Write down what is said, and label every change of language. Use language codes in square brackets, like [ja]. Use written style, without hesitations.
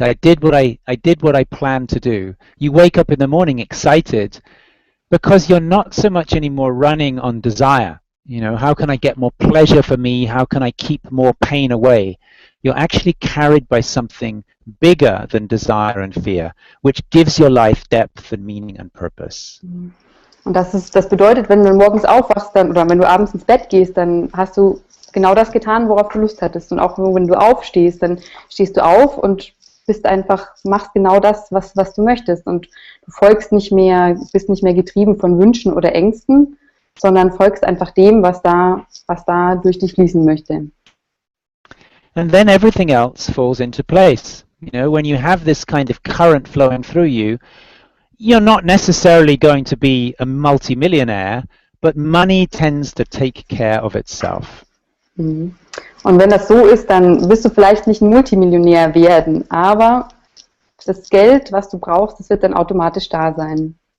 [en] I did what I planned to do. You wake up in the morning excited because you're not so much anymore running on desire. You know, how can I get more pleasure for me? How can I keep more pain away? You're actually carried by something bigger than desire and fear, which gives your life depth and meaning and purpose. [de] Und das bedeutet, wenn du morgens aufwachst dann, oder wenn du abends ins Bett gehst, dann hast du genau das getan, worauf du Lust hattest. Und auch wenn du aufstehst, dann stehst du auf und machst genau das, was du möchtest. Und du bist nicht mehr getrieben von Wünschen oder Ängsten, sondern folgst einfach dem, was da durch dich fließen möchte. [en] And then everything else falls into place. You know, when you have this kind of current flowing through you, you're not necessarily going to be a multimillionaire, but money tends to take care of itself. [de] Und wenn das so ist, dann wirst du vielleicht nicht ein Multimillionär werden, aber das Geld, was du brauchst, das wird dann automatisch da sein.